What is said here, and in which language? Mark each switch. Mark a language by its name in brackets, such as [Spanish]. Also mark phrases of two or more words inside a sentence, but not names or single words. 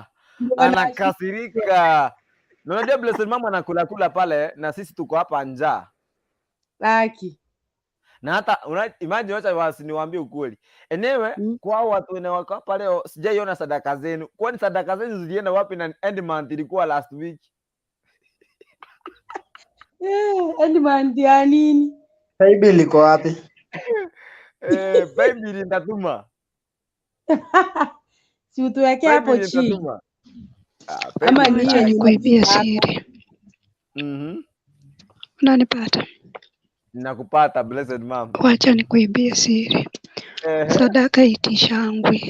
[Swahili] Anakasirika. Unajua [English] Blessed Mama [Swahili] anakula pale na sisi tuko hapa njaa. Laki. Na hata imagine wacha wasiniwaambie ukweli. Enewe kwa watu wenye wako hapa leo sijaiona sadaka zenu. Kwani sadaka zenu zilienda wapi na [English] end month [Swahili] ilikuwa [English] last week? End month [Swahili] ya nini? Bible liko wapi? Bible nitatuma. Si utuweke hapo chini. Ama niache nikuibie siri. Unanipata? Nakupata [English] Blessed Mom. [Swahili] Wacha nikuibie siri. Sadaka itishangwi.